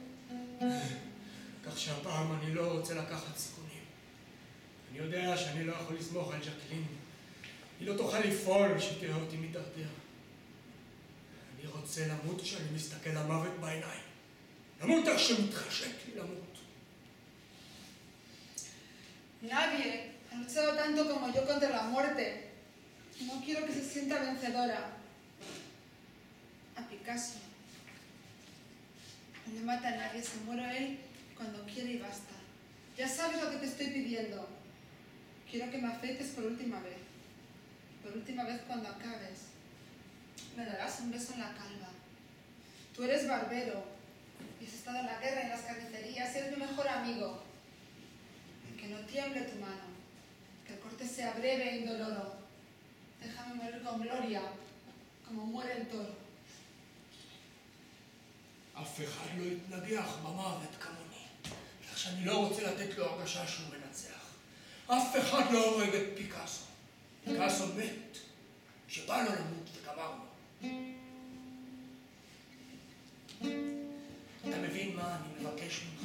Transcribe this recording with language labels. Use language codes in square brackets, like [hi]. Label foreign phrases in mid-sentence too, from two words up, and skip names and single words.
[he] כך שהפעם אני לא רוצה לקחת סיכונים. אני יודע שאני לא יכול לסמוך על ג'קלין. היא לא תוכל לפעול שתראה אותי מתדרדר. אני רוצה למות כשאני מסתכל למוות בעיניים. למות איך שמתחשק לי למות. [es] Nadie ha luchado tanto como yo contra la muerte. No quiero que se sienta vencedora. A Picasso. No le mata a nadie, se muere él cuando quiere y basta. Ya sabes lo que te estoy pidiendo. Quiero que me afeites por última vez. Por última vez cuando acabes. Me darás un beso en la calva. Tú eres barbero. Y has estado en la guerra y en las carnicerías. Eres mi mejor amigo. Que no tiemble tu mano. Que el corte sea breve e indoloro. Déjame morir con gloria, como muere el toro. [he] אף אחד לא יתנגח במוות כמוני. כך שאני לא רוצה לתת לו הרגשה שהוא מנצח. אף אחד לא הורג את פיקאסו. פיקאסו מת. שבא לו למות וגמרנו. אתה מבין מה אני מבקש ממך?